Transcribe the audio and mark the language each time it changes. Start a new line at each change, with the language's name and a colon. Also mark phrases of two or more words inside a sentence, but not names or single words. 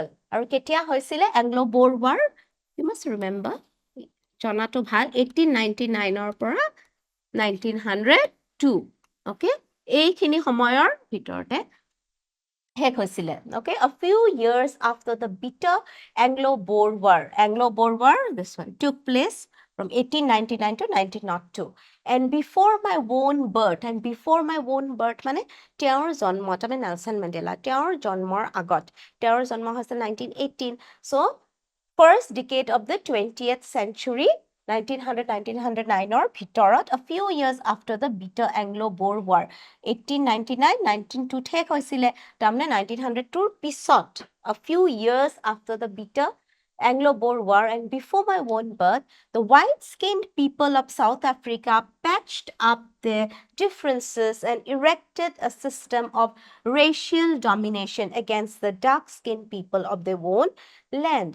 Assamese: আৰু কেতিয়া হৈছিলে Anglo-Boer War?
English: You must remember.
Assamese: জনাটো ভাল 1899 পৰা 1902, okay? এইখিনি সময়ৰ ভিতৰতে শেষ হৈছিলে, okay?
English: A few years after the bitter Anglo-Boer War. Anglo-Boer War, this one, took place from 1899 to 1902. And before my own birth, and before my own birth
Assamese: মানে তেওঁৰ জন্ম, তাৰমানে নেলছন মেণ্ডেলা, তেওঁৰ জন্মৰ আগত, তেওঁৰ জন্ম হৈছে 1918.
English: So first decade of the 20th century, 1900-1909 ভিতৰত, a few years after the bitter
Assamese: Anglo-Boer War, 1899, 1902 শেষ হৈছিলে, তাৰমানে 1902 পিছত,
English: a few years after the bitter Anglo-Boer War and before my own birth, the white-skinned people of South Africa patched up their differences and erected a system of racial domination against the dark-skinned people of their own land.